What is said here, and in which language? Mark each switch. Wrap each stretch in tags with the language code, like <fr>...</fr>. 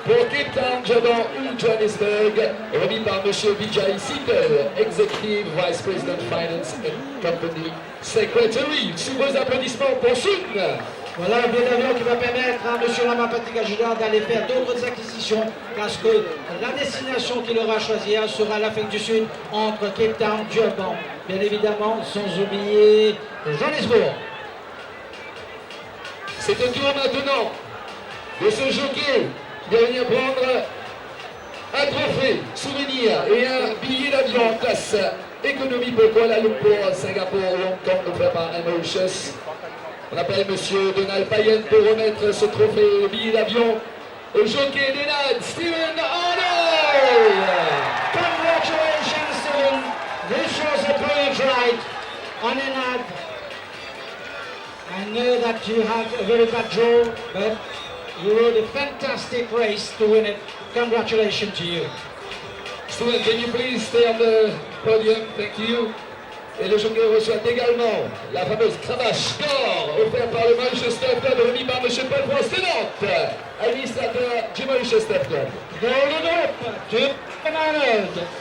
<fr>Cape Town, Jabon ou Johannesburg, remis par M. Vijay Sittel, Executive Vice President Finance and Company Secretary. Sous vos applaudissements pour Sun. Voilà un billet d'avion qui va permettre à M. Ramapati Gajudar d'aller faire d'autres acquisitions parce que la destination qu'il aura choisie sera l'Afrique du Sud entre Cape Town et Durban. Bien évidemment, sans oublier Johannesburg. C'est au tour maintenant de ce jockey qui va venir prendre un trophée, souvenir et un billet d'avion en classe économie pour Kuala Lumpur, Singapour, Hong Kong, offert par Mauritius. On appelle M. Donald Payen pour remettre ce trophée billet d'avion au jockey d'Enad, Stephen Arnold.</fr> <en>Congratulations, Stephen. This was a brilliant ride on Enad. I know that you had a very bad draw, but you rode a fantastic race to win it. Congratulations to you. Stephen, can you please stay on the podium? Thank you.</en> <fr>Et le jockey reçoit également la fameuse cravache d'or offerte par le Manchester Club, remis par M. Paul Frostenant, administrateur du Manchester Club.</fr> <en>Golden up to Arnold.</en>